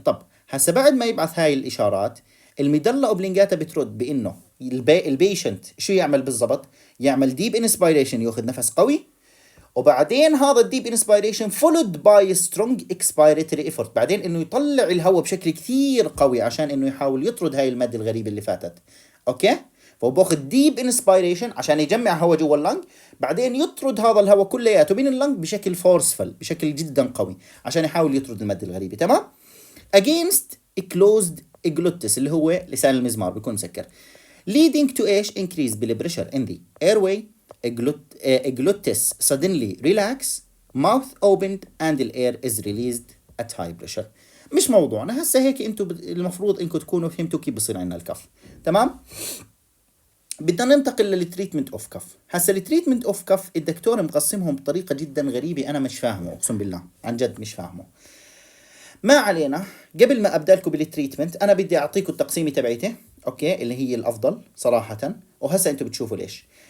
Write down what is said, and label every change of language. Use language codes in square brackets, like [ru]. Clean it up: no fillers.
[ar] طب هسا بعد ما يبعث هاي الاشارات، الميدلا اوبلينجاتا بترد بانه البيشنت شو يعمل بالضبط؟ يعمل [en] deep inspiration، [ar] ياخذ نفس قوي، وبعدين هذا الديب انسبيريشن فولود باي سترونج اكسبيريتوري ايفورت، بعدين انه يطلع الهواء بشكل كثير قوي عشان انه يحاول يطرد هاي الماده الغريبه اللي فاتت. اوكي، فهو باخذ ديب انسبيريشن عشان يجمع هواء جوا اللنج، بعدين يطرد هذا الهواء كلياته من اللنج بشكل فورسفل، بشكل جدا قوي، عشان يحاول يطرد الماده الغريبه. تمام. [en] against closed glottis [ar] اللي هو لسان المزمار بيكون مسكر، [en] leading to ايش؟ increase بالبريشر in the airway، glottis suddenly relax، mouth opened and the air is released at high pressure. [ar] مش موضوعنا هسه، هيك انتم المفروض انكم تكونوا فهمتوا كيف بصير عندنا الكف. تمام. بدنا ننتقل للتريتمنت اوف كف. هسه التريتمنت اوف كف الدكتور مقسمهم بطريقه جدا غريبه، انا مش فاهمه، اقسم بالله عن جد مش فاهمه. ما علينا، قبل ما ابدا لكم بالتريتمنت انا بدي اعطيكم التقسيمه تبعيته، اوكي، اللي هي الافضل صراحه، وهسه انتم بتشوفوا ليش.